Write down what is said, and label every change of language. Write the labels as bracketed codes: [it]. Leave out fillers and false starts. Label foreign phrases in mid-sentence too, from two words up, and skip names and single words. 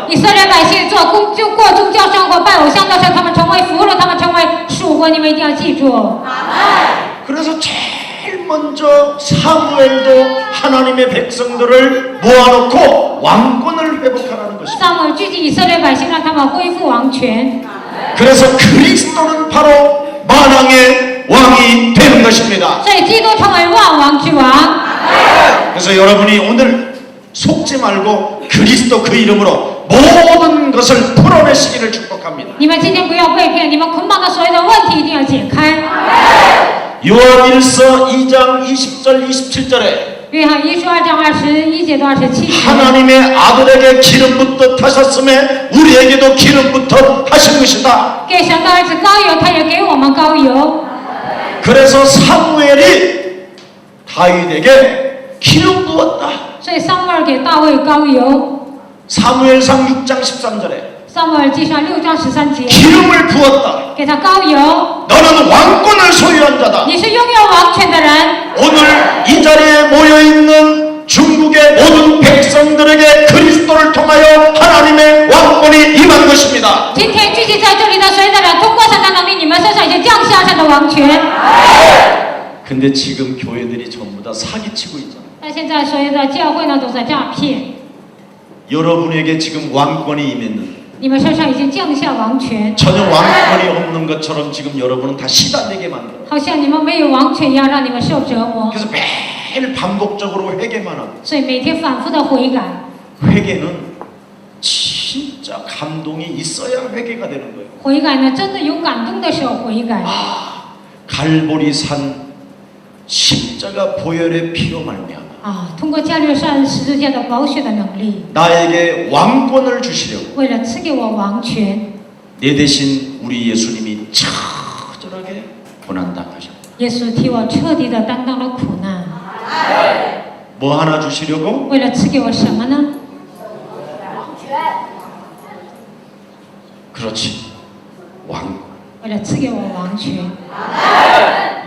[zh] 以色列百姓过宗教生活、拜偶像的时候，他们成为俘虏，他们成为属国，你们一定要记住。 [ko] 그래서 제일 먼저 사무엘도 하나님의 백성들을 모아놓고 왕권을 회복하라는 것입니다. [zh] 撒母耳聚集以色列百姓，让他们恢复王权。 [ko] 그래서 그리스도는 바로 만왕의 왕이 되는 것입니다. [zh] 所以基督成为万王之王。 [ko] 그래서 여러분이 오늘 속지 말고 그리스도 그 이름으로 모든 것을 풀어내시기를 축복합니다. [zh] 你们今天不要被骗，你们捆绑的所有的问题一定要解开。 [ko] 요한일서 2장 20절 27절에 [zh] 约翰一书2章21节到27节。 [ko] 하나님의 아들에게 기름부터 타셨음에 우리에게도 기름부터 하신 것이다. [zh] 给神的儿子膏油，他也给我们膏油。 [ko] 그래서 사무엘이 다윗에게 기름 부었다. [zh] 所以撒母耳给大卫膏油。 [ko] 사무엘상 6장 13절에 [zh] 撒母耳记上6章13节， [ko] 기름을 부었다. [zh] 给他膏油。 [ko] 너는 왕권을 소유한 자다. [zh] 你是拥有王权的人。 [ko] 오늘 이 자리에 모여있는 중국의 모든 백성들에게 그리스도를 통하여 하나님의 왕권이 임한 것입니다. [zh] 今天聚集在这里的所有的人，通过神的能力，你们身上已经降下神的王权。 [ko] 근데 지금 교회들이 전부 다 사기치고 있잖아요. [zh] 但现在所有的教会呢，都在诈骗。 [ko] 여러분에게 지금 왕권이 임했는데 [zh] 你们身上已经降下王权， [ko] 전혀 왕권이 없는 것처럼 지금 여러분은 다 시달리게 만들어요. [zh] 好像你们没有王权一样，让你们受折磨。 [ko] 그래서 매일 반복적으로 회개만 하고 [zh] 所以每天反复的悔改， [ko] 회개는 진짜 감동이 있어야 회개가 되는 거예요. [zh] 悔改呢，真的有感动的时候悔改。 [ko] 갈보리산 십자가 보혈의 피로 말미암아 [zh] 啊，通过加略山十字架的宝血的能力， [ko] 나에게 왕권을 주시려고 [zh] 为了赐给我王权， [ko] 내 대신 우리 예수님이 처절하게 고난당하셨다. [zh] 耶稣替我彻底的担当了苦难。 [ko] 뭐 하나 주시려고? [zh] 为了赐给我什么呢？ [ko] 그렇지, 왕권. [zh] 为了赐给我王权。